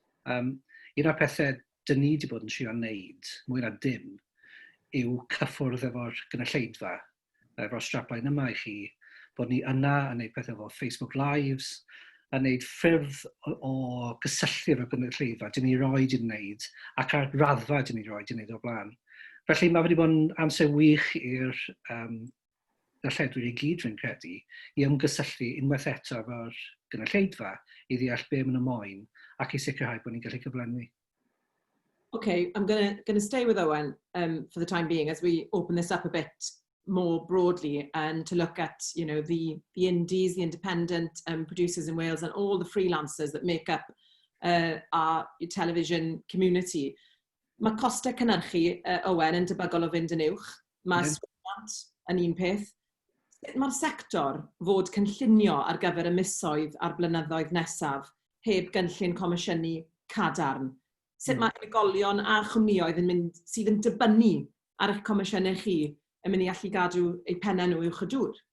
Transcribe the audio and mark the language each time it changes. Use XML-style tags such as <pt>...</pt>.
<cy>Un o'r pethau dyn ni wedi bod yn trio wneud, mwy na dim, yw cyffwrdd efo'r gynulleidfa, efo'r strapline yma i chi, bod ni yna yn gwneud pethau fel Facebook Lives, yn gwneud ffyrdd o gysylltu efo'r gynulleidfa, dyn ni roed i'n wneud, ac ar raddfa dyn ni roed i'n wneud o blaen. Felly mae wedi bod yn amser wych i'r darlledwyr i gyd fi'n credu i ymgysylltu unwaith eto efo'r gynulleidfa i ddeall be maen nhw moyn ac i sicrhau bod ni'n gallu cyflenwi.</cy> <en>Okay, I'm going to stay with Owen for the time being as we open this up a bit more broadly and to look at, the indies, the independent producers in Wales and all the freelancers that make up our television community.</en> <cy>Mae costau cynhyrchu Owen yn debygol o fynd yn uwch. Mae sgwant yn un peth. Sut mae'r sector fod cynllunio ar gyfer y misoedd a'r blynyddoedd nesaf heb gynllun comisiynu cadarn? Sut mae unigolion a chwmnioedd sydd yn dibynnu ar eich comisiynu chi yn mynd i allu gadw eu pennau nhw uwch y dŵr?</cy>